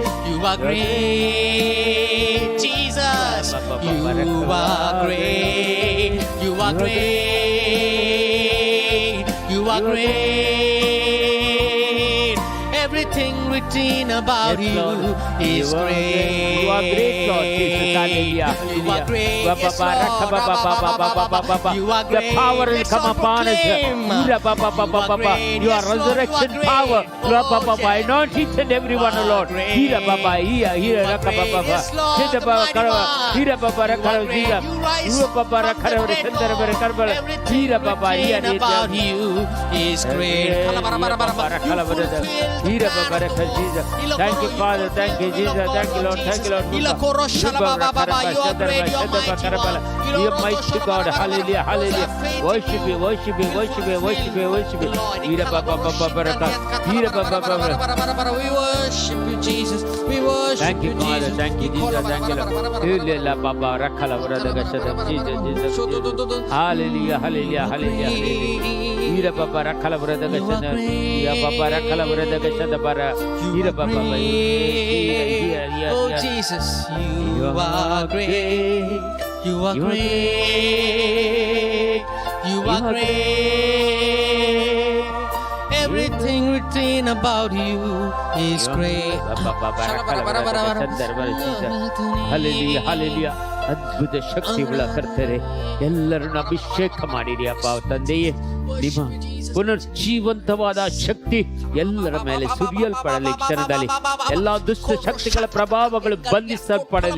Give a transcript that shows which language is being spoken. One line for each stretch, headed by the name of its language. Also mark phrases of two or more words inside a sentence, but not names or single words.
English: You are great. Jesus, you are great. You are great. You are great. Everything written about Yes, you Lord. is great. You are great, Lord Jesus. Hallelujah. You are great. Ba, ba, Yes, ba, Lord. raka, ba, ba, ba, ba, ba, ba, ba, ba. You are The great. power will Let's come all upon us. proclaim. Ura, ba, ba, ba, ba, ba, ba. great. You are Yes, Lord, resurrection you are power. great. Ura, ba, ba, ba. Oh, Anoint each and every one, You are Lord. great. Hira, ba, ba, hira, hira, You are raka, ba, ba, great. ba. Yes, Lord, Hira, the ba, mighty kara, one. hira, ba, ba, You raka, are great. hira. You rise Ura, ba, ba, from raka, the hira, dead, shandara, Lord. bara, karbala. Everything Hira, ba, ba, hira, written hira, about you is great. Hira, ba, You raka, bara, fulfill the hira, ba, ba, plan of raka, God. Jesus. Thank you, Father. Thank you, Jesus. Thank you, Lord. Thank you, Lord. You are great. You are mighty one. You are mighty God. Hallelujah. Hallelujah. Worship you. Worship you. Worship you. Worship you. Worship you. Hira, ba, ba, ba, ba, baraka. Hira, ba, ba, ba, ba. We worship you, Jesus. We worship Thank you, Father. Jesus. Thank you, Jesus. Thank you, Lord. Hila, la, ba, ba, raka, la, bara, daga, shada. Jesus, Jesus, Jesus. Hallelujah. Hallelujah. Hallelujah. Hallelujah. Hira, ba, ba, raka, la, bara, daga, shada. Hira, ba, ba, raka, la, bara, daga, shada, bara. Hira, ba, ba, ba. Oh Jesus, you are great. You are great. You are great. Everything written about you is great. Hallelujah, hallelujah.
Kannada: ಅದ್ಭುತ ಶಕ್ತಿಗಳ ಕರ್ತರೆ ಎಲ್ಲರನ್ನ ಅಭಿಷೇಕ ಮಾಡಿರಿ ಅಪ್ಪ ತಂದೆಯೇ. ನಿಮ್ಮ ಪುನರ್ಜೀವಂತವಾದ ಶಕ್ತಿ ಎಲ್ಲರ ಮೇಲೆ ಸುರಿಯಲ್ಪಡಲಿ. ಕ್ಷಣದಲ್ಲಿ ಎಲ್ಲ ದುಷ್ಟ ಶಕ್ತಿಗಳ ಪ್ರಭಾವಗಳು ಬಂಧಿಸಲ್ಪಡಲಿ.